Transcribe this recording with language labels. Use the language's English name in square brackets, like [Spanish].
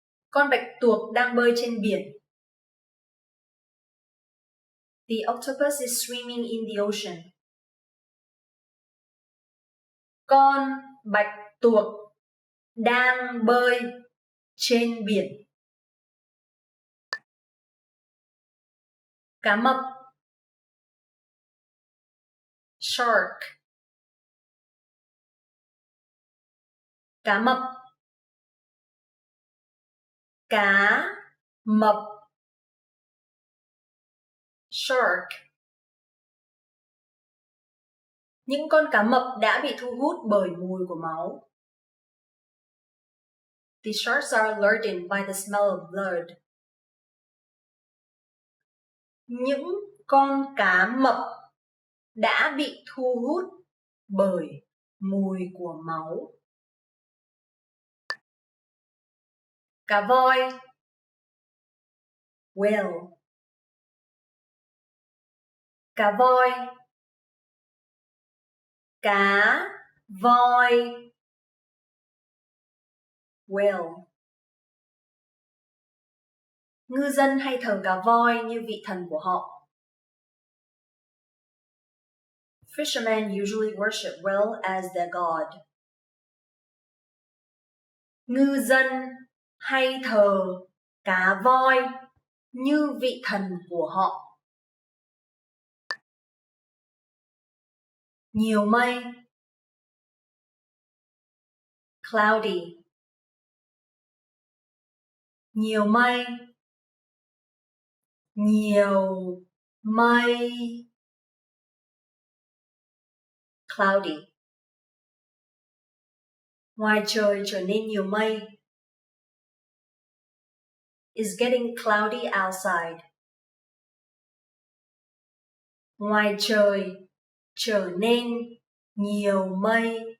[Vietnamese] Con bạch tuộc đang bơi trên biển. [English] The octopus is swimming in the ocean. [Vietnamese] Con bạch tuộc đang bơi trên biển. Cá mập. [English] Shark. [Vietnamese] Cá mập. Cá mập. [English] Shark. [Vietnamese] Những con cá mập đã bị thu hút bởi mùi của máu. [English] The sharks are alerted by the smell of blood. [Vietnamese] Những con cá mập đã bị thu hút bởi mùi của máu. Cá voi. [English] Whale. [Vietnamese] Cá voi. Cá voi. [English] Whale. [Vietnamese] Ngư dân hay thờ cá voi như vị thần của họ. [English] Fishermen usually worship whale as their god. [Vietnamese] Ngư dân hay thờ cá voi như vị thần của họ. Nhiều mây. [English] Cloudy. [Vietnamese] Nhiều mây. Nhiều mây. [English] Cloudy. [Vietnamese] Ngoài trời trở nên nhiều mây. [English] Is getting cloudy outside. [Vietnamese] Ngoài trời trở nên nhiều mây.